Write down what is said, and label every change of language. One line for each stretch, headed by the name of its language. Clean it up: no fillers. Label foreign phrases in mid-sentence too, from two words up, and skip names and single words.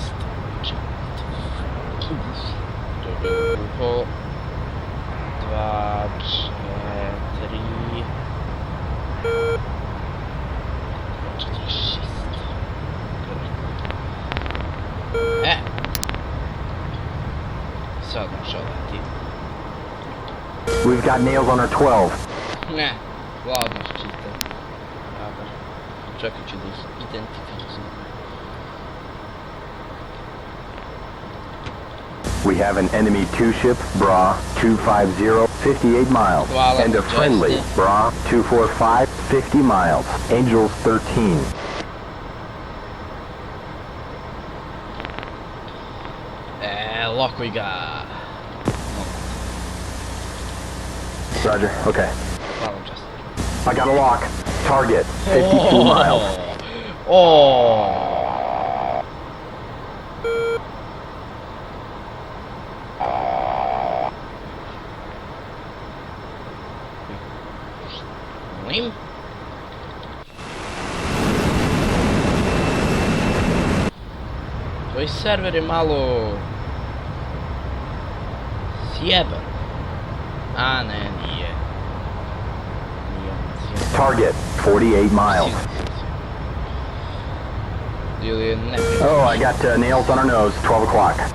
Serbian: To je bilo 2.4... 2.46. Sad možeš odati.
English: We've got nails on our 12.
Serbian: Ne, ladno čitam. Dobar. Čekaj ću da ih identifikujem.
English: We have an enemy 2 ship, Bra 250, 58 miles. And a friendly, Bra 245, 50 miles. Angels 13.
Serbian: Lokuj ga.
English: Roger, okay.
Serbian: Hvala, Justin.
English: I got a lock. Target, 52 miles.
Serbian: Molim? Tvoj server je malo... sjeban. A ne, nije.
English: Target, 48 miles.
Serbian: Ili je ne...
English: Oh, I got nails on our nose, 12 o'clock.